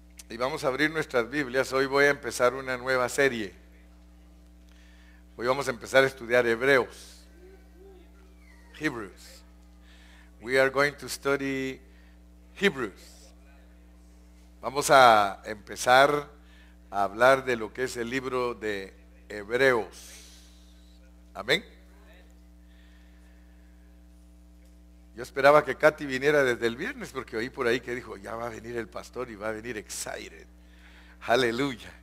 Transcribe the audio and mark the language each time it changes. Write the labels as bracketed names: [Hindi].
[Spanish] Y vamos a abrir nuestras Biblias. Hoy voy a empezar una nueva serie. Hoy vamos a empezar a estudiar Hebreos. [English] Hebrews. We are going to study Hebrews. [Spanish] Vamos a empezar a hablar de lo que es el libro de Hebreos. Amén. Yo esperaba que Katy viniera desde el viernes porque oí por ahí que dijo, ya va a venir el pastor y va a venir excited. Aleluya.